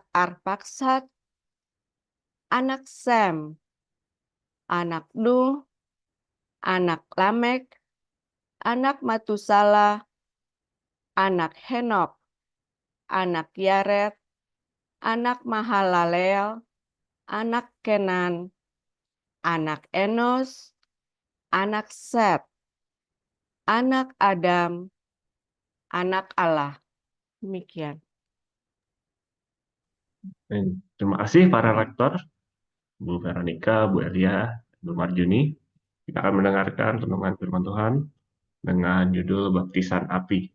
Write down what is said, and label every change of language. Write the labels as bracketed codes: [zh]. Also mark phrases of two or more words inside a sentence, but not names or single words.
[id] Arpaksad, anak Sem, anak Nuh, anak Lamek, anak Matusala, anak Henok, anak Yared, anak Mahalaleel, anak Kenan, anak Enos, anak Set, anak Adam, anak Allah. Demikian. Terima kasih para rektor, Bu Veronica, Bu Elia, Bu Marjuni. Kita akan mendengarkan renungan firman Tuhan dengan judul Baptisan Api.